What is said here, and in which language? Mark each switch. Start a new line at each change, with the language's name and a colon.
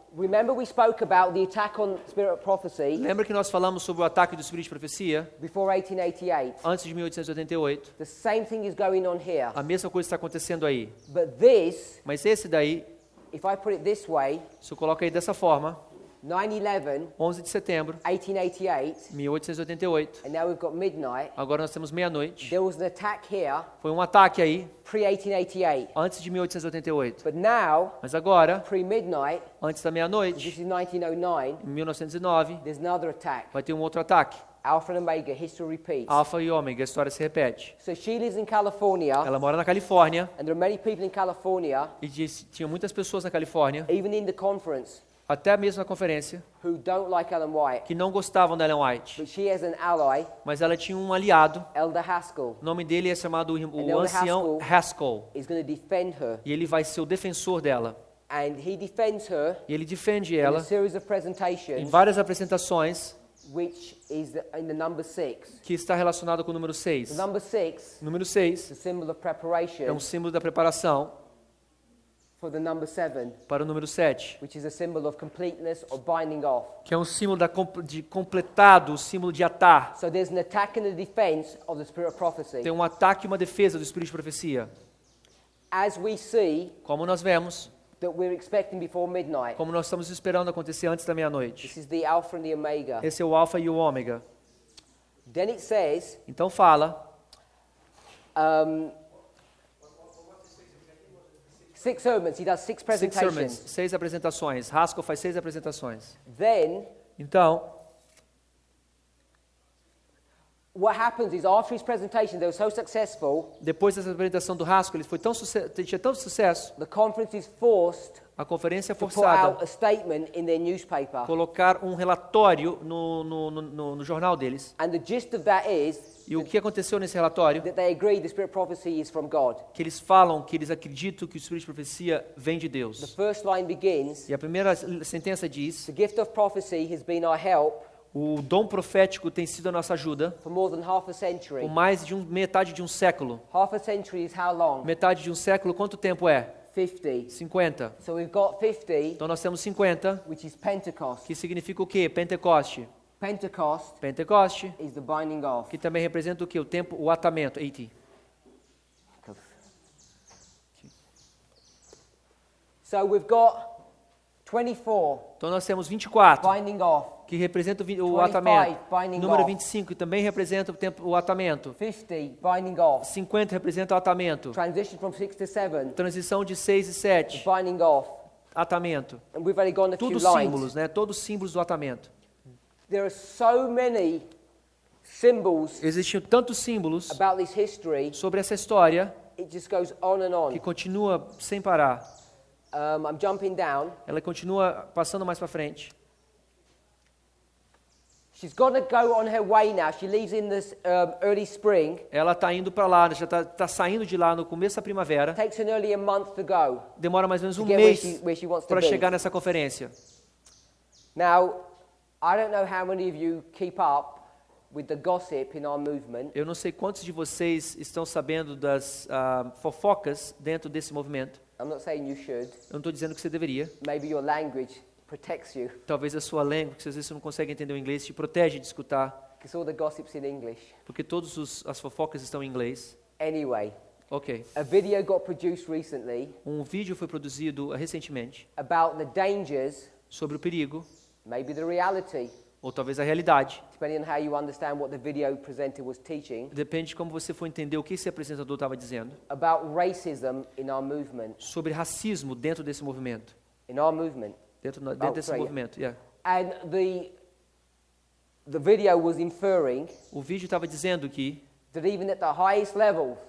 English: Remember we spoke about the attack on spirit of prophecy
Portuguese: Lembra que nós falamos sobre o ataque do espírito de profecia
English: before 1888?
Portuguese: antes de 1888?
English: The same thing is going on here.
Portuguese: A mesma coisa está acontecendo aí.
English: But this,
Portuguese: Mas esse daí,
English: if I put it this way,
Portuguese: se eu coloco aí dessa forma,
English: 9/11,
Portuguese: 11 de setembro,
English: 1888,
Portuguese: 1888,
English: and now we've got midnight.
Portuguese: agora nós temos meia-noite.
English: There was an attack here
Portuguese: Foi um ataque aí,
English: pre-1888.
Portuguese: antes de 1888.
English: But now,
Portuguese: Mas agora,
English: pre-midnight,
Portuguese: antes da
English: this
Portuguese: meia-noite,
English: is 1909,
Portuguese: em 1909,
English: there's another attack.
Portuguese: vai ter um outro ataque.
English: Alpha and Omega, history repeats.
Portuguese: Alfa e Ômega, a história se repete.
English: So she lives in California,
Portuguese: Ela mora na Califórnia,
English: and there are many people in California,
Portuguese: e tinha muitas pessoas na Califórnia,
English: even in the conference,
Portuguese: até mesmo na conferência,
English: who don't like Ellen White.
Portuguese: que não gostavam da Ellen White.
English: But she has an ally,
Portuguese: Mas ela tinha um aliado,
English: Elder Haskell,
Portuguese: o nome dele é chamado o
English: Elder
Portuguese: ancião Haskell,
English: is going to defend her.
Portuguese: e ele vai ser o defensor dela.
English: And he defends her
Portuguese: E ele defende
English: in a
Portuguese: ela
English: series of
Portuguese: em
English: presentations,
Portuguese: várias apresentações,
English: which is in the number 6.
Portuguese: que está relacionado com o número
English: The
Portuguese: 6.
English: number 6
Portuguese: O número
English: is
Portuguese: 6
English: the symbol of
Portuguese: é
English: preparation
Portuguese: um símbolo da preparação
English: for the number 7,
Portuguese: para o número 7,
English: which is a symbol of completeness or binding off.
Portuguese: que é um símbolo de completado, o símbolo de atar.
English: So there's an attack and a defense of the spirit of prophecy.
Portuguese: Tem um ataque e uma defesa do espírito de profecia.
English: As we see
Portuguese: Como nós vemos,
English: that we're expecting before midnight,
Portuguese: como nós estamos esperando acontecer antes da meia-noite.
English: this is the Alpha and the Omega.
Portuguese: Esse é o alfa e o ômega.
English: Then it says,
Portuguese: Então fala,
English: 6 sermons, he does 6
Portuguese: 6 sermons,
English: presentations.
Portuguese: 6 apresentações. Haskell faz 6 apresentações.
English: Then
Portuguese: Então,
English: what happens is after his presentation, they were so successful,
Portuguese: depois dessa apresentação do Haskell, ele foi tinha tanto sucesso,
English: the conference is forced
Portuguese: a conferência é
English: to put
Portuguese: forçada
English: out a statement in their newspaper.
Portuguese: a colocar um relatório no jornal deles.
English: And the gist of that is
Portuguese: E o que aconteceu nesse relatório?
English: that they agree the spirit of prophecy is from God.
Portuguese: Que eles falam que eles acreditam que o espírito de profecia vem de
English: The
Portuguese: Deus.
English: first line begins,
Portuguese: E a primeira sentença diz:
English: the gift of prophecy has been our help
Portuguese: o dom profético tem sido a nossa ajuda
English: for more than half a century.
Portuguese: por mais de metade de um século.
English: Half a century is how long?
Portuguese: Metade de um século, quanto tempo é?
English: 50.
Portuguese: 50.
English: So we've got 50,
Portuguese: Então nós temos 50,
English: which is Pentecost.
Portuguese: que significa o quê? Pentecoste.
English: Pentecost
Portuguese: Pentecoste, is the binding off. que também representa o quê? O tempo, o atamento, 80.
English: So we've got 24
Portuguese: Então nós temos 24,
English: binding off,
Portuguese: que representa o
English: 25,
Portuguese: atamento.
English: binding
Portuguese: Número
English: off.
Portuguese: 25, que também representa o tempo, o atamento.
English: 50 binding off.
Portuguese: 50 representa o atamento.
English: Transition from 6 to 7,
Portuguese: Transição de 6 e 7,
English: binding off.
Portuguese: atamento.
English: And we've only gone a few
Portuguese: Tudo
English: lines.
Portuguese: símbolos, né? Todos símbolos do atamento.
English: There are so many symbols
Portuguese: Existiam tantos símbolos
English: about this history,
Portuguese: sobre essa história
English: it just goes on and
Portuguese: que continua sem parar.
English: I'm jumping down.
Portuguese: Ela continua passando mais para frente.
English: She's got to go on her way now. She leaves in this early spring.
Portuguese: Ela está indo para lá, já está saindo de lá no começo da primavera.
English: Takes her nearly a month to go
Portuguese: Demora mais ou menos
English: to
Portuguese: um
English: get
Portuguese: mês
English: where she wants to
Portuguese: para
English: be.
Portuguese: chegar nessa conferência.
English: Now, I don't know how many of you keep up with the gossip in our movement.
Portuguese: Eu não sei quantos de vocês estão sabendo das fofocas dentro desse movimento.
English: I'm not saying you should.
Portuguese: Eu não estou dizendo que você deveria.
English: Maybe your language protects you
Portuguese: Talvez a sua língua, que às vezes você não consegue entender o inglês, te protege de escutar,
English: because all the gossip's in English.
Portuguese: porque todas as fofocas estão em inglês.
English: Anyway,
Portuguese: Ok.
English: a video got produced recently
Portuguese: Um vídeo foi produzido recentemente
English: about the dangers,
Portuguese: sobre o perigo,
English: maybe the reality,
Portuguese: ou talvez a realidade.
English: depending on how you understand what the video presenter was teaching,
Portuguese: Depende de como você for entender o que esse apresentador estava dizendo
English: about racism in our movement.
Portuguese: sobre racismo dentro desse movimento.
English: In our movement.
Portuguese: Dentro desse
English: sorry.
Portuguese: movimento, yeah.
English: And the video was inferring
Portuguese: O vídeo estava dizendo
English: that even at the highest level,